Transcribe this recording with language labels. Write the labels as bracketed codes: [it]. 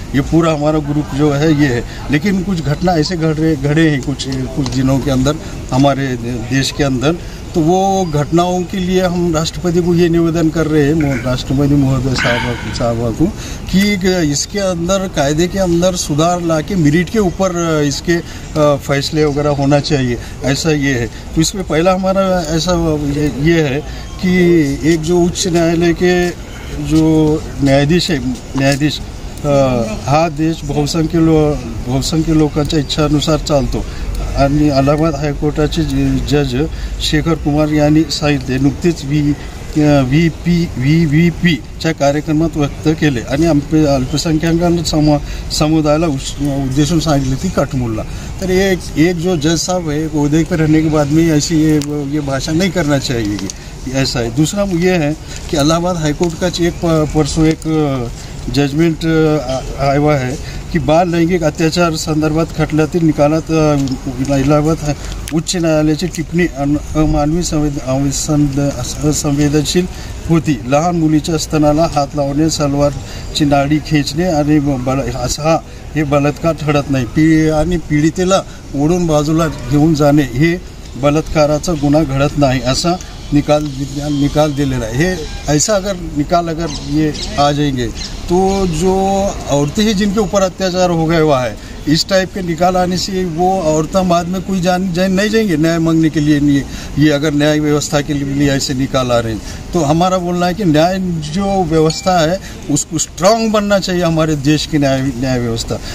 [hi] ये पूरा हमारा ग्रुप जो है ये है। लेकिन कुछ घटना ऐसे घड़े हैं कुछ दिनों के अंदर हमारे देश के अंदर, तो वो घटनाओं के लिए हम राष्ट्रपति को ये निवेदन कर रहे हैं, राष्ट्रपति महोदय साहब को, कि इसके अंदर कायदे के अंदर सुधार लाके मेरिट के ऊपर इसके फैसले वगैरह होना चाहिए, ऐसा ये है। तो इसमें पहला हमारा ऐसा ये है कि एक जो उच्च न्यायालय के जो न्यायाधीश [mr] हा देश बहुसंख्य लोकांच्या इच्छानुसार चालतो आणि अलाहाबाद हायकोर्टाचे जज शेखर कुमार यांनी सांगितले, नुकतेच VVPच्या कार्यक्रमात व्यक्त केले आणि अल्पसंख्याकांना समुदायाला उद्देशून सांगितले ती कठमुल्ला। [hi] तर एक जो जज साहब है ओहदे पर रहने के बाद में ऐसी ये भाषा नहीं करना चाहिए, ऐसा है। दूसरा ये है कि इलाहाबाद हाईकोर्ट का परसों एक जजमेंट आया है की [mr] बाल लैंगिक अत्याचार संदर्भात खटल्यातील निकालात इलाहाबाद उच्च न्यायालयाची टिप्पणी अमानवी असंवेदनशील होती। लहान मुलीच्या स्तनाला हात लावणे, सलवारची नाडी खेचणे आणि हे बलात्कार ठरत नाही आणि पीडितेला ओढून बाजूला घेऊन जाणे हे बलात्काराचा गुन्हा घडत नाही, असा निकाल दिलेला है। [hi] ऐसा अगर ये आ जाएंगे तो जो औरतें हैं जिनके ऊपर अत्याचार हो गया हुआ है, इस टाइप के निकाल आने से वो औरतें बाद में कोई जान नहीं जाएंगे न्याय मांगने के लिए। ये अगर न्याय व्यवस्था के लिए ऐसे निकाल आ रहे हैं, तो हमारा बोलना है कि न्याय जो व्यवस्था है उसको स्ट्रांग बनना चाहिए हमारे देश की न्याय व्यवस्था।